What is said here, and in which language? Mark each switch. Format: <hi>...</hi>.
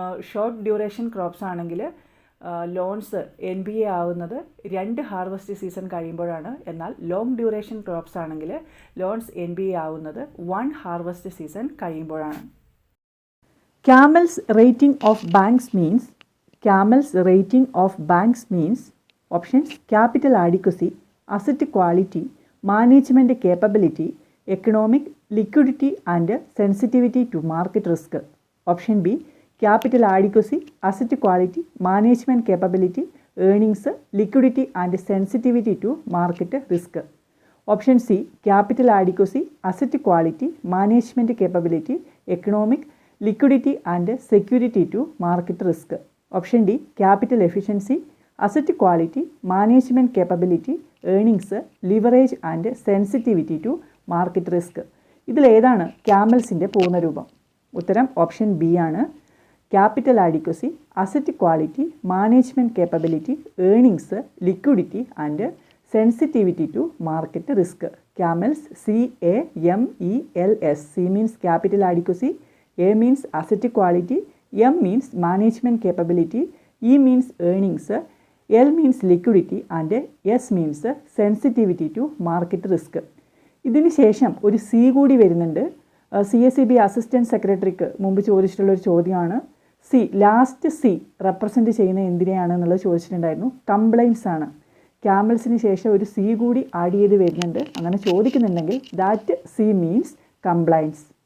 <ml>Short duration crops ആണെങ്കിൽ loans NPA ആവുന്നത് 2 harvest season കഴിയുമ്പോഴാണ്. എന്നാൽ ലോങ് ഡ്യൂറേഷൻ ക്രോപ്സ് ആണെങ്കിൽ ലോൺസ് NPA ആവുന്നത് 1 ഹാർവസ്റ്റ് സീസൺ കഴിയുമ്പോഴാണ്.</ml> <en>Camels rating of banks means. Camels rating of banks means options: capital adequacy, asset quality, management capability, economic liquidity and sensitivity to market risk. Option B: capital adequacy, asset quality, management capability, earnings, liquidity and sensitivity to market risk. Option C: capital adequacy, asset quality, management capability, economic liquidity and security to market risk. Option D: capital efficiency, asset quality, management capability, earnings, leverage and sensitivity to market risk.</en> <ml>ഇതിൽ ഏതാണ് ക്യാമൽസിൻ്റെ പൂർണ്ണരൂപം? ഉത്തരം option B ആണ്. Capital adequacy, asset quality, management capability, earnings, liquidity and sensitivity to market risk. Camel's CAMELS.</ml> <en>C means capital adequacy, A means asset quality, M means management capability, E means earnings, L means liquidity and S means sensitivity to market risk.</en> <ml>ഇതിന് ശേഷം ഒരു C കൂടി വരുന്നുണ്ട്. CSCB assistant സെക്രട്ടറിക്ക് മുമ്പ് ചോദിച്ചിട്ടുള്ളൊരു ചോദ്യമാണ്. Last C represent ചെയ്യുന്ന എന്തിനെയാണെന്നുള്ളത് ചോദിച്ചിട്ടുണ്ടായിരുന്നു. കംപ്ലൈൻസ് ആണ്. ക്യാമൽസിന് ശേഷം ഒരു C കൂടി ആഡ് ചെയ്ത് വരുന്നുണ്ട്. അങ്ങനെ ചോദിക്കുന്നുണ്ടെങ്കിൽ</ml> <en>That C means compliance.</en>